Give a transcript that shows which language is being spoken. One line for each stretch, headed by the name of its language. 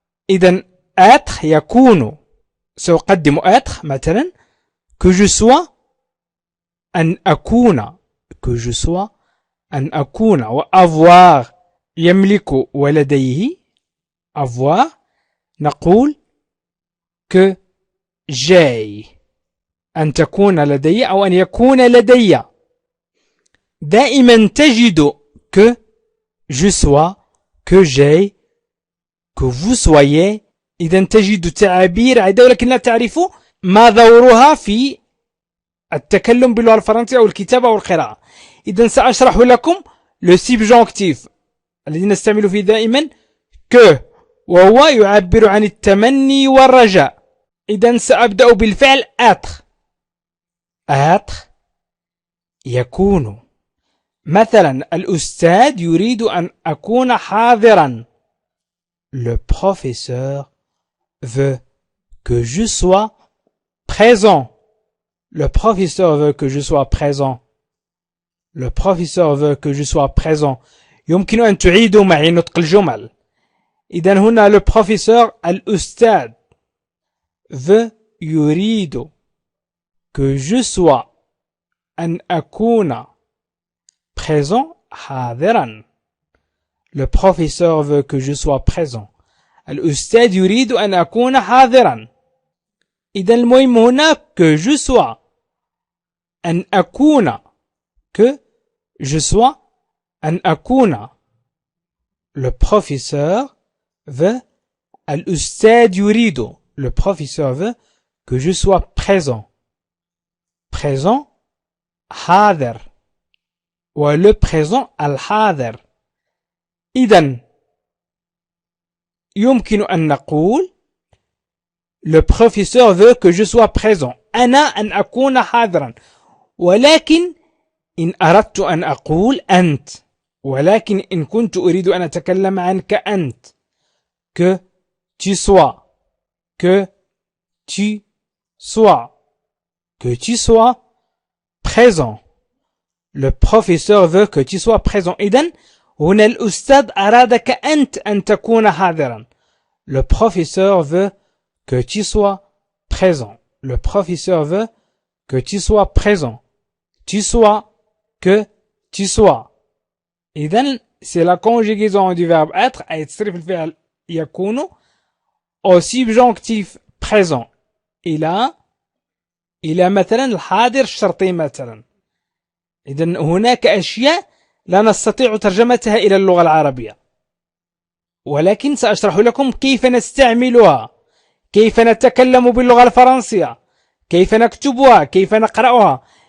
Arabic: إذن être يكون، سأقدم être مثلا
French: que je sois،
Arabic: أن أكون que je sois، أن أكون، وavoir يملك ولديه avoir، نقول
French: que j'ai،
Arabic: أن تكون لدي أو أن يكون لدي. دائما تجد
French: que je sois، que j'ai، que vous soyez.
Arabic: إذا تجد تعابير عدة ولكن لا تعرف ما دورها في التكلم باللغة الفرنسية أو الكتابة أو القراءة. إذا سأشرح لكم le subjonctif الذي نستعمل فيه دائما que، وهو يعبر عن التمني والرجاء. إذا سأبدأ بالفعل être. يكون. مثلا الأستاذ يريد أن أكون حاضرا.
French: Le professeur veut que je sois présent. Le professeur veut que je sois présent. Le professeur veut que je sois présent.
Arabic: يمكن أن تعيدوا معي نطق الجمل. إذن هنا
French: le professeur
Arabic: الأستاذ
French: veut
Arabic: يريد
French: que je sois
Arabic: أن أكون présent حاضرا.
French: Le professeur veut que je sois présent.
Arabic: الأستاذ يريد أن أكون حاضرا. إذا المهم هنا
French: que je sois،
Arabic: أن أكون، que je sois، أن أكون.
French: Le professeur veut،
Arabic: الأستاذ يريد،
French: le professeur veut que je sois présent.
Arabic: Présent حاضر، وle présent الحاضر. إذن يمكن أن نقول
French: le professeur veut que je sois présent،
Arabic: أنا أن أكون حاضرا. ولكن إن أردت أن أقول أنت، ولكن إن كنت أريد أن أتكلم عنك أنت،
French: que tu sois،
Arabic: que tu sois،
French: que tu sois présent. Le professeur veut que tu sois présent.
Arabic: إذن هنا الأستاذ أرادك أنت أن تكون حاضرا.
French: Le professeur veut que tu sois présent. Le professeur veut que tu sois présent. Tu sois، que tu sois.
Arabic: إذن
French: c'est la conjugaison du verbe être
Arabic: أي تصريف الفعل يكون
French: au subjonctif présent
Arabic: إلى مثلا الحاضر الشرطي مثلا. إذن هناك أشياء لا نستطيع ترجمتها إلى اللغة العربية، ولكن سأشرح لكم كيف نستعملها، كيف نتكلم باللغة الفرنسية، كيف نكتبها، كيف نقرأها.